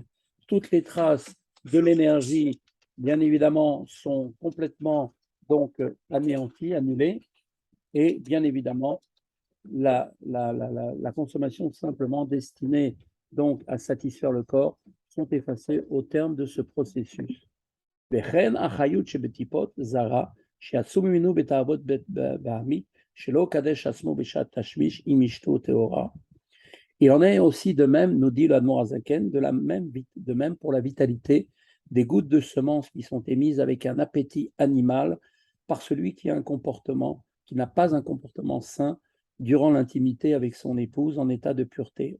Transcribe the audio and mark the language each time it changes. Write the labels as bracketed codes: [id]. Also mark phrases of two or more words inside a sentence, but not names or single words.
[fr] Toutes les traces de l'énergie, bien évidemment, sont complètement donc anéanties, annulées, et bien évidemment, la consommation simplement destinée donc à satisfaire le corps sont effacées au terme de ce processus. [he] וכן החיות שבטיפות זרה, שיצאו ממנו בתאוות בהמית, שלא קדש עצמו בשעת תשמיש עם אשתו טהורה. [fr] Il en est aussi de même, nous dit l'Admor Azaken, de même pour la vitalité des gouttes de semences qui sont émises avec un appétit animal par celui qui a un comportement, qui n'a pas un comportement sain durant l'intimité avec son épouse en état de pureté.